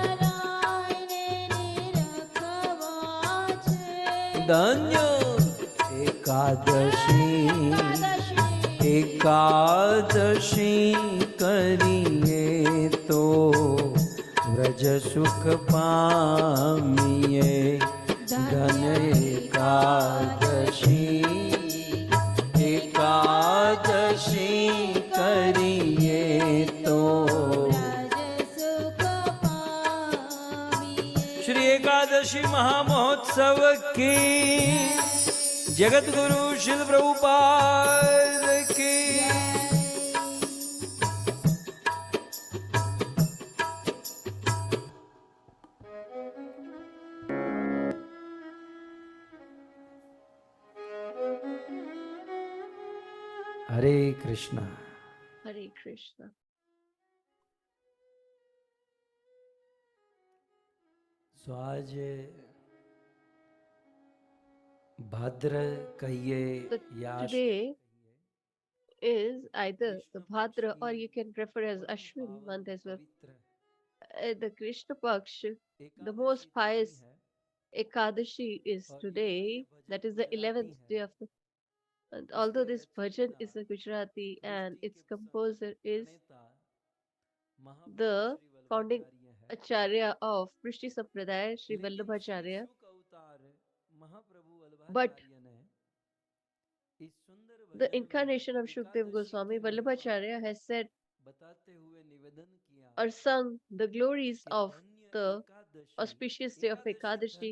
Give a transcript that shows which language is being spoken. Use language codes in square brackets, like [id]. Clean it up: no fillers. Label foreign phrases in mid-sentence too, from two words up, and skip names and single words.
[gu] ધન્ય એકાદશી કરીએ તો વ્રજ સુખ પામીએ. ધન્ય એકાદશી કરીએ તો [hi] श्री एकादशी महामहोत्सव की जगत गुरु शिल प्रभुपाद की. हरे कृष्णा. हरे कृष्णा. तो आज भाद्र कहिए या [en] today is either the Bhadra or you can refer as Ashwin month as well. The Krishna Paksh, the most pious Ekadashi is today, that is the 11th day of the. And although this bhajan is a Gujarati and its composer is the founding Acharya of Prishti Sampradaya, Sri Vallabhacharya, but the incarnation of Shukdev Goswami, Vallabhacharya, has said or sung the glories of the auspicious day of Ekadashi.